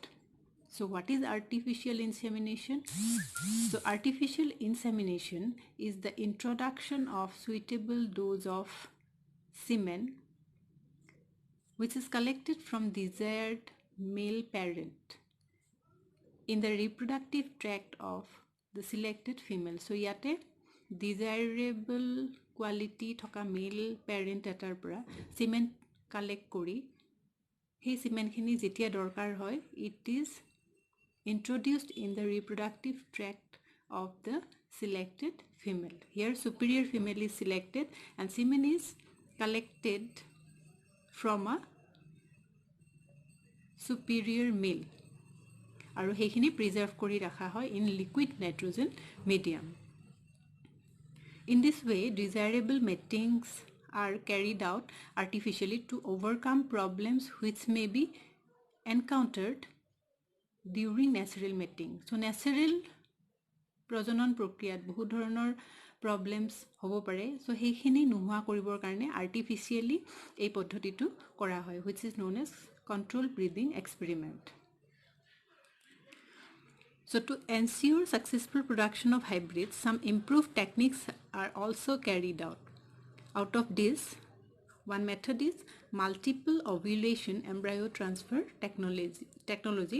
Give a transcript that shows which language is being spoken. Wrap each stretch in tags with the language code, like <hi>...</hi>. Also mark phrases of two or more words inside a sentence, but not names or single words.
<en>So what is artificial insemination? So artificial insemination is the introduction of suitable dose of semen which is collected from desired male parent in the reproductive tract of the selected female.</en> <as>So yate</as> <en>desirable quality</en> <as>thoka</as> <en>male parent</en> <as>এটাৰ পৰা semen collect কৰি সেই semen খিনি যেতিয়া দৰকাৰ হয়,</as> <en>it is introduced in the reproductive tract of the selected female. Here superior female is selected and semen is collected from a superior male</en> <as>আৰু হেখিনি preserve কৰি ৰখা হয়</as> <en>in liquid nitrogen medium. In this way, desirable matings are carried out artificially to overcome problems which may be encountered during natural mating.</en> <as>So natural প্ৰজনন প্ৰক্ৰিয়াত বহু ধৰণৰ প্ৰবলেমছ হ'ব পাৰে, সো হেখিনি নোহোৱা কৰিবৰ কাৰণে আৰ্টিফিশিয়ালি এই পদ্ধতিটো কৰা হয়,</as> <en>which is known as controlled breeding experiment. So to ensure successful production of hybrids, some improved techniques are also carried out. Out of this, one method is multiple ovulation embryo transfer technology.</en>